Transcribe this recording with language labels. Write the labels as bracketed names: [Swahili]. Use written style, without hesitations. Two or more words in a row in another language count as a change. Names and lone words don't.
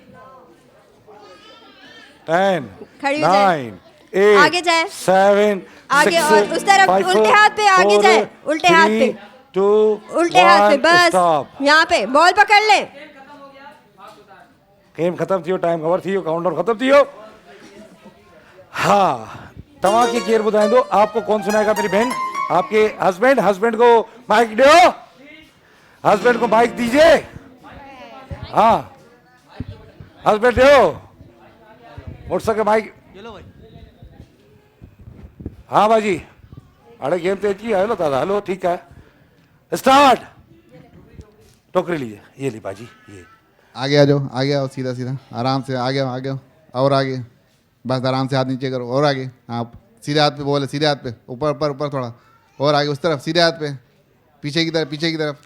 [Urdu] 10 کھڑی ہو جائے, 9 8 آگے جائے, 7 आगे 6 اور اس طرف 5 الٹے ہاتھ پہ آگے 4 جائے، الٹے ہاتھ پہ 3 2 الٹے ہاتھ پہ, 1 बस स्टॉप। یہاں پہ بال پکڑ لے. [Sindhi] गेम खत्म थियो, टाइम कवर थियो, काउंटर खत्म थियो। हाँ तव्हांखे केरु ॿुधाईंदो? [Urdu] آپ کو کون سنائے گا میری بہن? آپ کے ہسبینڈ. ہسبینڈ کو مائیک دو، ہسبینڈ کو مائیک دیجیے. ہاں ہسبینڈ دو، موٹرسائیکل مائیک. ہاں باجی ارے گیم [Sindhi] तो अची हलो दादा, हलो [Urdu] ٹھیک ہے، اسٹارٹ. ٹوکری لیجیے، یہ لی باجی، یہ آگے آ جاؤ، آگے آؤ، سیدھا سیدھا آرام سے آگے آؤ، آگے آؤ اور آگے، بس آرام سے ہاتھ نیچے کرو اور آگے. آپ سیدھے ہاتھ پہ بولے، سیدھے ہاتھ پہ، اوپر اوپر اوپر تھوڑا اور آگے اس طرف، سیدھے ہاتھ پہ، پیچھے کی طرف، پیچھے کی طرف.